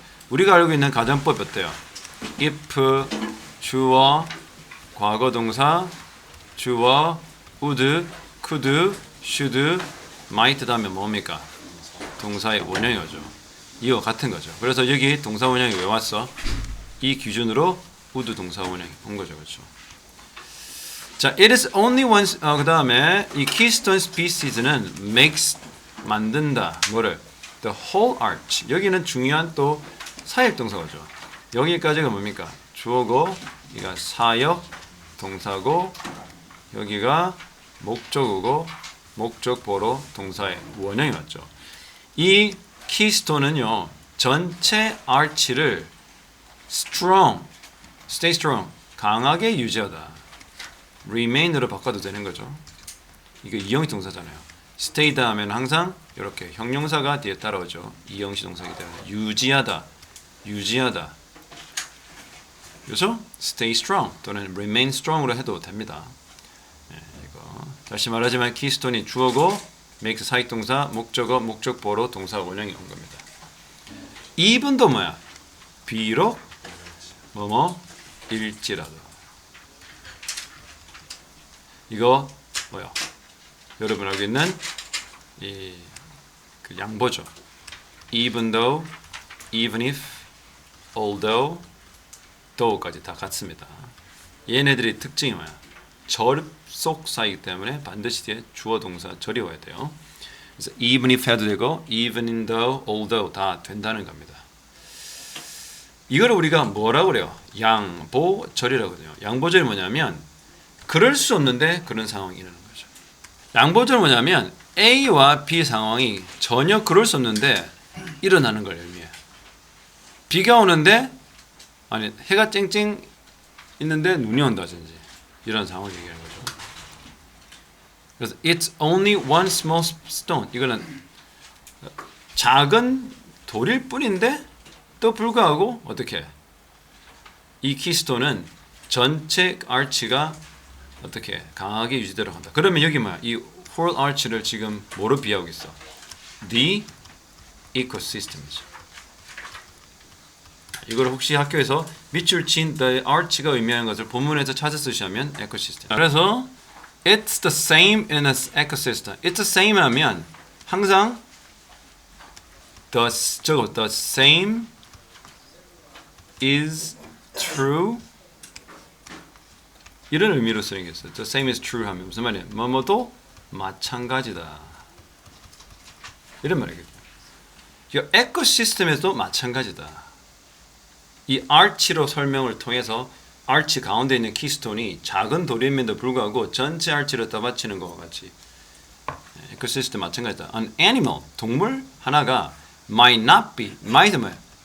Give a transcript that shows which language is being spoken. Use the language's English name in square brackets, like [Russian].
[Korean] 우리가 알고 있는 가정법 어때요? if 주어, 과거 동사, 주어, would, could, should, might 다음에 뭡니까? 동사의 원형이 오죠. 이와 같은 거죠. 그래서 여기 동사 원형이 왜 왔어? 이 기준으로 would 동사 원형이 온 거죠. 그렇죠? 자, [English] it is only one [Korean] 그 다음에 이 keystone species는 makes 만든다. 뭐를? [English] The whole arch. [Korean] 여기는 중요한 또 사역 동사죠. 여기까지가 뭡니까? 주어고, 여기가 사역 동사고, 여기가 목적어고, 목적보로 동사의 원형이 맞죠. 이 keystone은요, 전체 arch를 strong, stay strong, 강하게 유지하다. remain으로 바꿔도 되는 거죠. 이거 이형식 동사잖아요. stay 다음에는 항상 이렇게 형용사가 뒤에 따라오죠. 이형식 동사이기 때문에 유지하다, 유지하다. 그렇죠? stay strong 또는 remain strong으로 해도 됩니다. 네, 이거 다시 말하지만 keystone이 주어고 makes 사역동사, 목적어, 목적보로 동사 원형이 온 겁니다. even도 뭐야? 비록 뭐뭐 일지라도. 이거 뭐야? 여러분 알고 있는 이 그 양보죠. even though, even if, although, though까지 다 같습니다. 얘네들의 특징이 뭐야? 접속사이기 때문에 반드시 뒤에 주어 동사 절이 와야 돼요. 그래서 even if 해도 되고 even though, although 다 된다는 겁니다. 이거를 우리가 뭐라고 그래요? 양보절이라고 해요. 양보절이 뭐냐면 그럴 수 없는데 그런 상황이 일어나는 거죠. 양보절은 뭐냐면 A와 B 상황이 전혀 그럴 수 없는데 일어나는 걸 의미해요. 비가 오는데 아니 해가 쨍쨍 있는데 눈이 온다든지 이런 상황을 얘기하는 거죠. 그래서 [English] it's only one small stone. [Korean] 이거는 작은 돌일 뿐인데 또 불구하고 어떻게 이 키스톤은 전체 arch가 어떻게 강하게 유지되도록 한다. 그러면 여기 뭐야? 이 whole arch를 지금 뭐로 비하고 있어? the ecosystem이죠. 이걸 혹시 학교에서 밑줄 친 the arch가 의미하는 것을 본문에서 찾아 쓰시면 에코시스템. 그래서 [English] it's the same in an ecosystem. It's the same [Korean] 하면 항상 [English] the same is true [Korean] 이런 의미로 쓰는 게 있어요. [English] The same is true [Korean] 하면 무슨 말이에요? 뭐뭐도 마찬가지다. 이런 말이겠죠. 이 에코시스템에서도 마찬가지다. 이 arch로 설명을 통해서 arch 가운데 있는 키스톤이 작은 돌임에도 불구하고 전체 arch를 떠받치는 것과 같이 에코시스템 마찬가지다. [English] An animal, [Korean] 동물 하나가 [English] might not be, might [Korean] 뭐야?